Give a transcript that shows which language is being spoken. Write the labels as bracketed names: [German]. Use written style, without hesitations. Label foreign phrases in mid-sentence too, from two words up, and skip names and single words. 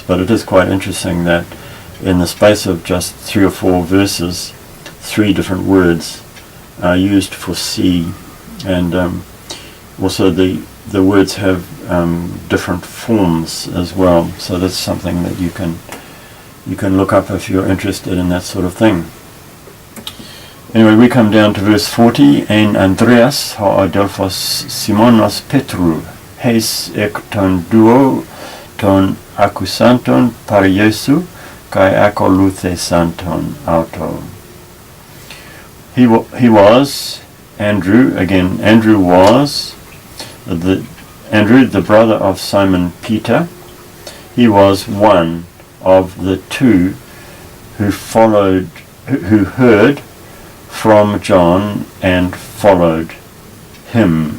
[English] But it is quite interesting that in the space of just 3 or 4 verses, 3 different words are used for see, and also the words have different forms as well. So that's something that you can look up if you're interested in that sort of thing. Anyway, we come down to verse 40. [Greek] Ἦν Ἀνδρέας ὁ ἀδελφὸς Σίμωνος Πέτρου, εἷς ἐκ τῶν δύο τῶν ἀκουσάντων παρ' Ἰησοῦ, καὶ ἀκολουθησάντων αὐτῷ. [English] He was, Andrew, again, Andrew was, Andrew, the brother of Simon Peter. He was one of the 2 who heard from John and followed him.